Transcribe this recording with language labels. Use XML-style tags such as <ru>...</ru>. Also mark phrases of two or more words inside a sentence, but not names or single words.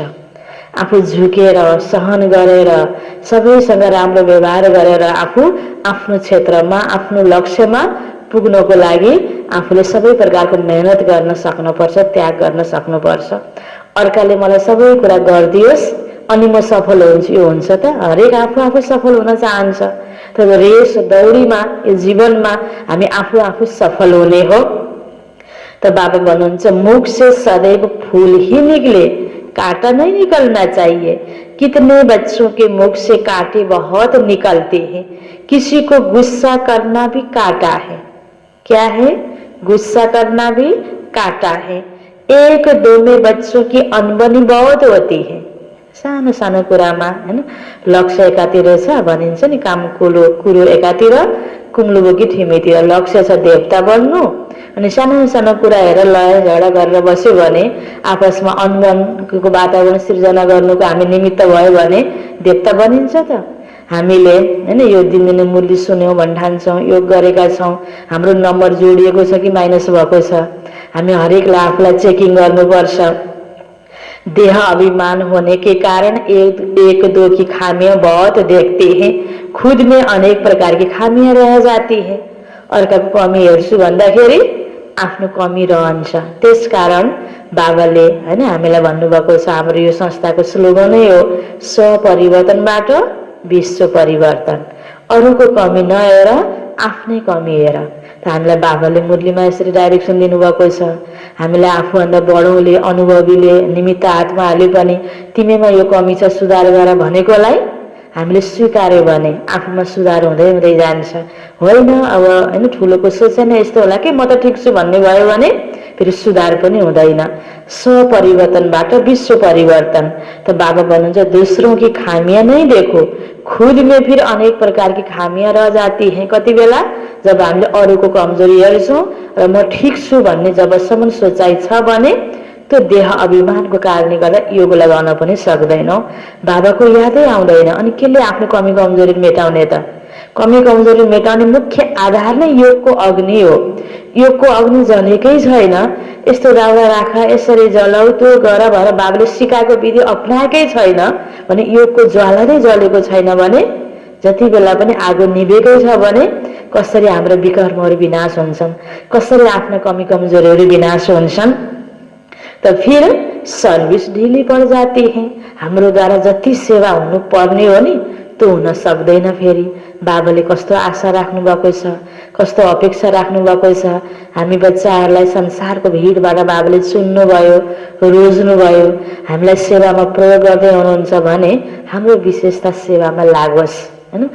<ne>आफू झुकेर सहन गरेर सबैसँग राम्रो व्यवहार गरेर आफू आफ्नो क्षेत्रमा आफ्नो लक्ष्यमा पुग्नको लागि आफूले सबै प्रकारको मेहनत गर्न सक्नुपर्छ, त्याग गर्न सक्नुपर्छ। अर्काले मलाई सबै कुरा गरिदियोस् अनि म सफल हुन्छु, यो हुन्छ त? हरेक आफू आफू सफल हुन चाहन्छ। तर रेस दौडीमा यो जीवनमा हामी आफू आफू सफल हुने हो।</ne> <hi>तो बाबा भन्नुहुन्छ मुख से सदैव फूल ही निकले, कांटा नहीं निकलना चाहिए। कितने बच्चों के मुख से कांटे बहुत निकलते हैं। किसी को गुस्सा करना भी कांटा है। क्या है? गुस्सा करना भी कांटा है। एक दो में बच्चों की अनबनी बहुत होती है।</hi> <ne>सानो सानो कुरामा हैन, लक्ष्य एकातिर छ भनिन्छ नि, काम कुरो एकातिर, कुम्लो बोकी ठिमीतिर। लक्ष्य छ देवता बन्नु, अनि सानो सानो कुरा हेरेर लय झगडा गरेर बस्यो भने, आपसमा अनबनको वातावरण सिर्जना गर्नुको हामी निमित्त भयो भने देवता बनिन्छ त? हामीले हैन यो दिनदिनै मुरली सुन्यौं भन्ठान्छौँ, योग गरेका छौँ, हाम्रो नम्बर जोडिएको छ कि माइनस भएको छ, हामी हरेकलाई आफूलाई चेकिङ गर्नुपर्छ।</ne> <hi>देह अभिमान होने के कारण एक दो की खामियां बहुत देखते हैं। खुद में अनेक प्रकार की खामियां रह जाती है।</hi> <ne>अर्काको कमी हेर्छु भन्दाखेरि आफ्नो कमी रहन्छ। त्यसकारण बाबाले हैन हामीलाई भन्नुभएको छ, हाम्रो यो संस्थाको स्लोगनै हो स्वपरिवर्तनबाट विश्व परिवर्तन। अरूको कमी नहेर आफ्नै कमी हेर। त हामीलाई बाबाले मुरलीमा यसरी डाइरेक्सन दिनुभएको छ। हामीलाई आफूभन्दा बडोले अनुभवीले निमित्त आत्माहरूले पनि तिमीमा यो कमी छ सुधार गर भनेकोलाई हामीले स्वीकार्यो भने आफूमा सुधार हुँदै हुँदै जान्छ। होइन अब हैन ठुलोको सोचेन यस्तो होला कि म त ठिक छु भन्ने भयो भने फेरि सुधार पनि हुँदैन। स्वपरिवर्तनबाट विश्व परिवर्तन।</ne> <hi>तो बाबा भन्नुहुन्छ दूसरों की खामियां नहीं देखो, खुद में फिर अनेक प्रकार की खामियां रह जाती हैं।</hi> <ne>कति बेला जब हामीले अरूको कमजोरी हेर्छौँ र म ठिक छु भन्ने जबसम्म सोचाइ छ भने त्यो देह अभिमानको कारणले गर्दा योग लगाउन पनि सक्दैनौँ, बाबाको यादै आउँदैन। अनि केले आफ्नो कमी कमजोरी मेटाउने त? कमी कमजोरी मेटाउने मुख्य आधार नै योगको अग्नि हो। योगको अग्नि जलेकै छैन, यस्तो दाउरा राख, यसरी जलाऊ, त्यो गर भनेर बाबाले सिकाएको विधि अपनाएकै छैन भने, योगको ज्वाला नै जलेको छैन भने, जति बेला पनि आगो निभेकै छ भने कसरी हाम्रो विकर्महरू विनाश हुन्छन्, कसरी आफ्ना कमी कमजोरीहरू विनाश हुन्छन्।</ne> <hi>तो फिर सर्विस ढीली पड़ जाती है।</hi> <ne>हाम्रो द्वारा जति सेवा हुनु पर्ने हो नि त्यो हुन सक्दैन। फेरि बाबाले कस्तो आशा राख्नु भएको छ, कस्तो अपेक्षा राख्नु भएको छ। हामी बच्चाहरूलाई संसारको भिडबाट बाबाले चुन्नु भयो, रोज्नु भयो। हामीलाई सेवामा प्रयोग गर्दै हुनुहुन्छ भने हाम्रो विशेषता सेवामा लागोस् हैन।</ne>